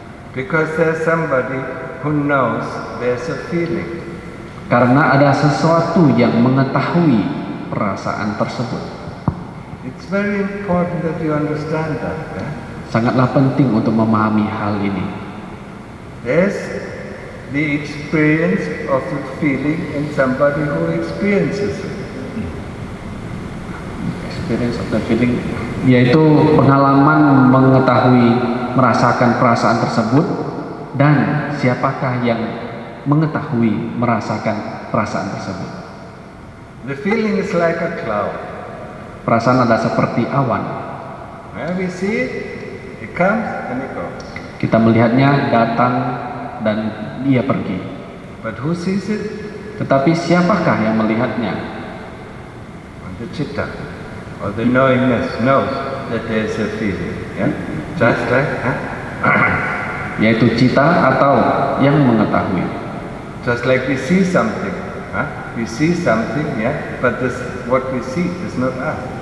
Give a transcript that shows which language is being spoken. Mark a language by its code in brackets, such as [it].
[en] Because there's somebody who knows there's a feeling. [id] Karena ada sesuatu yang mengetahui perasaan tersebut. [en] It's very important that you understand that. [id] Sangatlah penting untuk memahami hal ini. [en] There's the experience of the feeling in somebody who experiences it. Experience of the feeling, [id] yaitu pengalaman mengetahui, merasakan perasaan tersebut, dan siapakah yang mengetahui, merasakan perasaan tersebut. [en] The feeling is like a cloud. [id] Perasaan adalah seperti awan. [en] When we see it, it comes and it goes. [id] Kita melihatnya datang dan dia pergi. [en] But who sees it? [id] Tetapi siapakah yang melihatnya? [en] The citta, or the knowingness, knows that there is a feeling. Just like, [id] Yaitu cita atau yang mengetahui. [en] Just like we see something, we see something, but what we see is not us.